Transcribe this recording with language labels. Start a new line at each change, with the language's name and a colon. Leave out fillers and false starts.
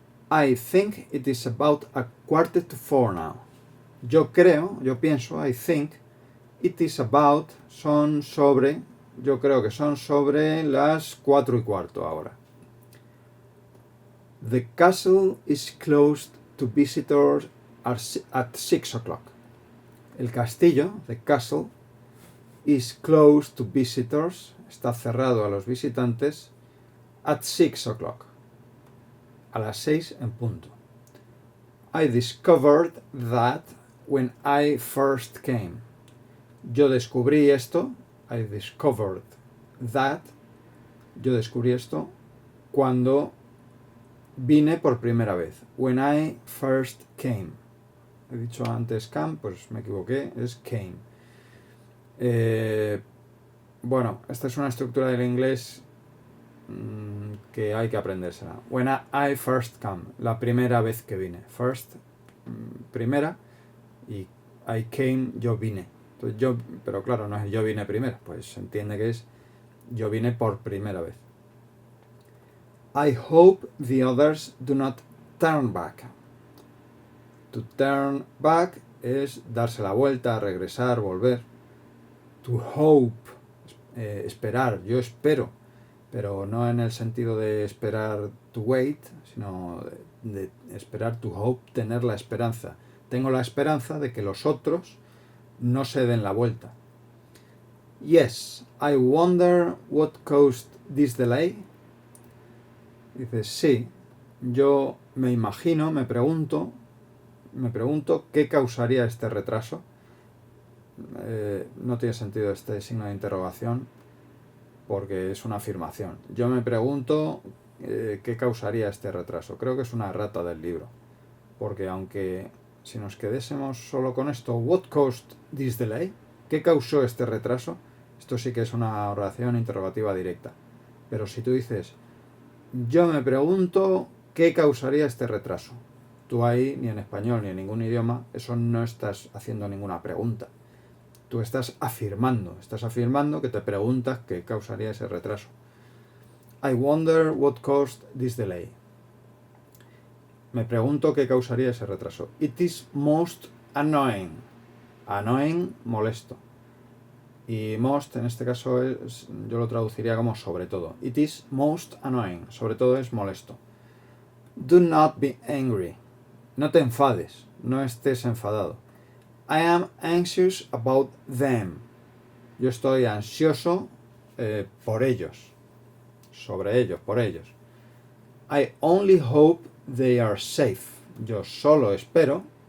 English: I think it is about 3:45 now.
Spanish: Yo creo, yo pienso,
English: I think, it is about,
Spanish: son sobre, yo creo que son sobre las 4:15 ahora.
English: The castle is closed to visitors at 6 o'clock.
Spanish: El castillo,
English: the castle, is closed to visitors,
Spanish: está cerrado a los visitantes,
English: at 6 o'clock.
Spanish: A las 6 en punto.
English: I discovered that when I first came.
Spanish: Yo descubrí esto,
English: I discovered that,
Spanish: yo descubrí esto cuando vine por primera vez.
English: When I first came.
Spanish: He dicho antes came, pues me equivoqué, es came. Bueno, esta es una estructura del inglés que hay que aprendérsela.
English: When I first came,
Spanish: la primera vez que vine. First, primera, y
English: I came,
Spanish: yo vine. Entonces yo, pero claro, no es yo vine primero, pues se entiende que es yo vine por primera vez.
English: I hope the others do not turn back. To turn back
Spanish: es darse la vuelta, regresar, volver.
English: To hope,
Spanish: esperar, yo espero, pero no en el sentido de esperar
English: to wait,
Spanish: sino de esperar
English: to hope,
Spanish: tener la esperanza. Tengo la esperanza de que los otros no se den la vuelta.
English: Yes, I wonder what caused this delay.
Spanish: Dice, sí, yo me imagino, me pregunto qué causaría este retraso. No tiene sentido este signo de interrogación porque es una afirmación. Yo me pregunto qué causaría este retraso. Creo que es una errata del libro, porque aunque si nos quedásemos solo con esto,
English: what caused this delay?
Spanish: ¿Qué causó este retraso? Esto sí que es una oración interrogativa directa. Pero si tú dices, yo me pregunto qué causaría este retraso, tú ahí, ni en español ni en ningún idioma, eso no estás haciendo ninguna pregunta. Tú estás afirmando que te preguntas qué causaría ese retraso.
English: I wonder what caused this delay.
Spanish: Me pregunto qué causaría ese retraso.
English: It is most annoying.
Spanish: Annoying, molesto. Y most, en este caso, yo lo traduciría como sobre todo.
English: It is most annoying.
Spanish: Sobre todo es molesto.
English: Do not be angry.
Spanish: No te enfades. No estés enfadado.
English: I am anxious about them.
Spanish: Yo estoy ansioso por ellos. Sobre ellos, por ellos.
English: I only hope they are safe.
Spanish: Yo solo espero